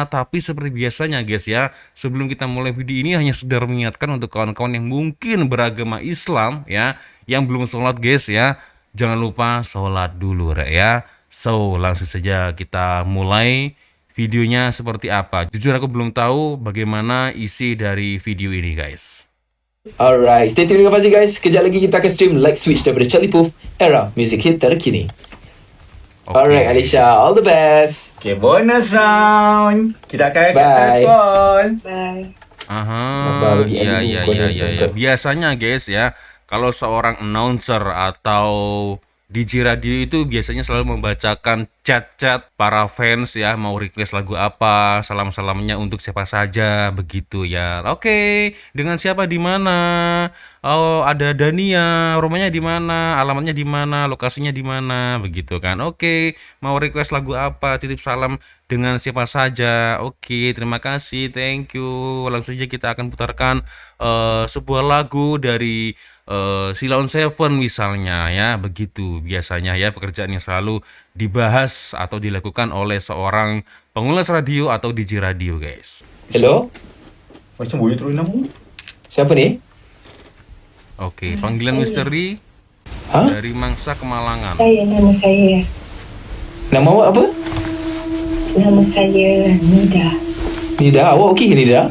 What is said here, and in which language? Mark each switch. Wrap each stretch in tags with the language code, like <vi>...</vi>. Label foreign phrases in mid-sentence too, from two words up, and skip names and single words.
<ms>Tapi seperti biasanya guys ya, sebelum kita mulai video ini, hanya sekedar mengingatkan untuk kawan-kawan yang mungkin beragama Islam ya, yang belum sholat guys ya, jangan lupa sholat dulu ya. So, langsung saja kita mulai videonya seperti apa. Jujur aku belum tahu bagaimana isi dari video ini guys.</ms> <en>Alright, stay tune dengan Fazik guys. Kejap lagi kita akan stream Light Switch daripada Charlie Puth, era music hit terkini. Alright Alicia, all the best. Okay, bonus round.</en> <ms>Kita akan</ms> <en>Bye.</en> <ms>respon.</ms> <en>Bye.</en> <ms>Aha, iya. Biasanya guys ya, kalau seorang announcer atau DJ radio itu biasanya selalu membacakan chat-chat para fans ya, mau request lagu apa, salam-salamnya untuk siapa saja begitu ya. Oke, dengan siapa di mana? Oh, ada Dania, rumahnya di mana, alamatnya di mana, lokasinya di mana, begitu kan. Oke, mau request lagu apa, titip salam dengan siapa saja. Oke, terima kasih,</ms> <en>thank you.</en> <ms>Langsung saja kita akan putarkan sebuah lagu dari Sheila on 7 misalnya ya, begitu biasanya ya pekerjaan yang selalu dibahas atau dilakukan oleh seorang pengulas radio atau DJ radio guys.</ms> <en>Hello,</en> <ms>Macam boleh turun nama? siapa ni? Oke, panggilan misteri Hah? dari Mangsa Kemalangan. Nama saya. Nama awak apa? Nama saya Nida. Nida, awak okey ke Nida?</ms>